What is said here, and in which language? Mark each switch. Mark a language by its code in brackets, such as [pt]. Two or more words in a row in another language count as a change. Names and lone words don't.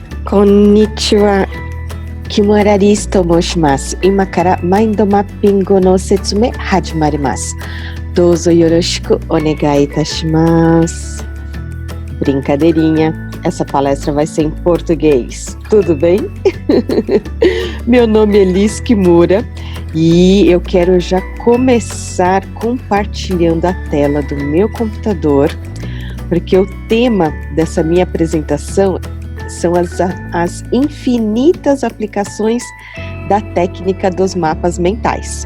[ja] Konnichiwa. Kimuraと申します。今からマインドマッピングの説明始まります。どうぞよろしくお願いいたします。 [pt] Brincadeirinha, essa palestra vai ser em português, tudo bem? Meu nome é Liz Kimura e eu quero já começar compartilhando a tela do meu computador, porque o tema dessa minha apresentação são as infinitas aplicações da técnica dos mapas mentais.